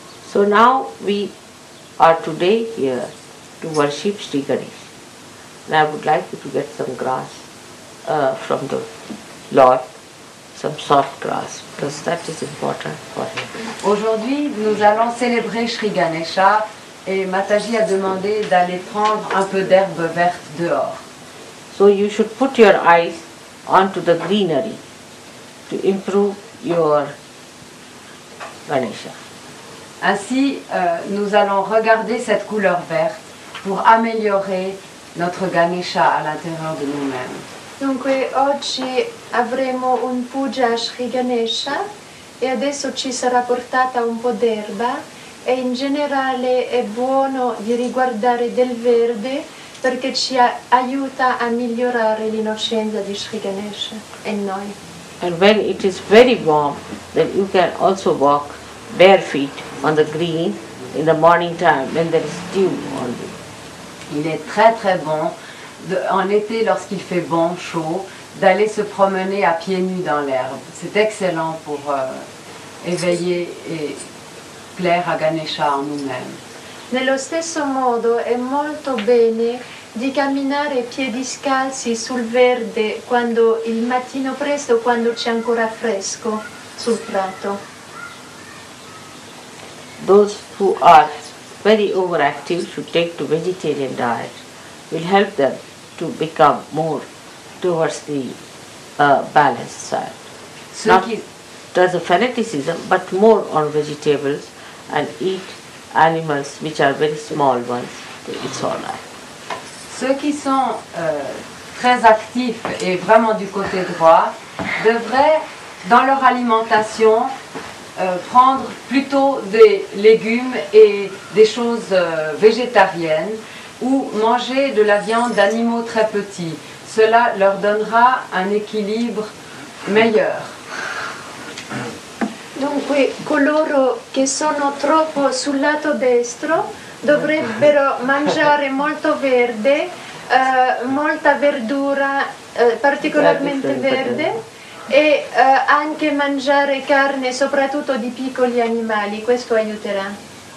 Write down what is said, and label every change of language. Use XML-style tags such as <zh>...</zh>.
<en>So now we are today here to worship Shri Ganesha. And I would like you to get some grass from the Lord, some soft grass, because that is important for him.</en> <fr>Aujourd'hui, nous allons célébrer Shri Ganesha et Mataji a demandé d'aller prendre un peu d'herbe verte dehors.</fr> <en>So you should put your eyes onto the greenery to improve your Ganesha.</en> <fr>Ainsi, nous allons regarder cette couleur verte pour améliorer notre Ganesha à l'intérieur de nous-mêmes.</fr> <it>Dunque oggi avremo un puja a Shri Ganesha e adesso ci sarà portata un po' d'erba e in generale è buono di riguardare del verde perché ci aiuta a migliorare l'innocenza di Shri Ganesha e noi.</it> <en>And when it is very warm, then you can also walk bare feet on the green in the morning time when there is dew on you.</en> <fr>Il est très très bon, en été lorsqu'il fait bon, chaud, d'aller se promener à pieds nus dans l'herbe. C'est excellent pour éveiller et plaire à Ganesha en nous-mêmes.</fr> <it>Nello stesso modo è molto bene di camminare piedi scalzi sul verde quando il mattino presto, quando c'è ancora fresco sul prato.</it> <en>Those who are very overactive should take to vegetarian diet. Will help them to become more towards the balanced side. Not as a fanaticism, but more on vegetables and eat animals which are very small ones. It's all right.</en> <fr>Ceux qui sont très actifs et vraiment du côté droit devraient, dans leur alimentation, prendre plutôt des légumes et des choses végétariennes ou manger de la viande d'animaux très petits. Cela leur donnera un équilibre meilleur.</fr> <it>Dunque coloro che sono troppo sul lato destro dovrebbero mangiare molto verde, molta verdura, particolarmente verde, e anche mangiare carne soprattutto di piccoli animali, questo aiuterà.</it>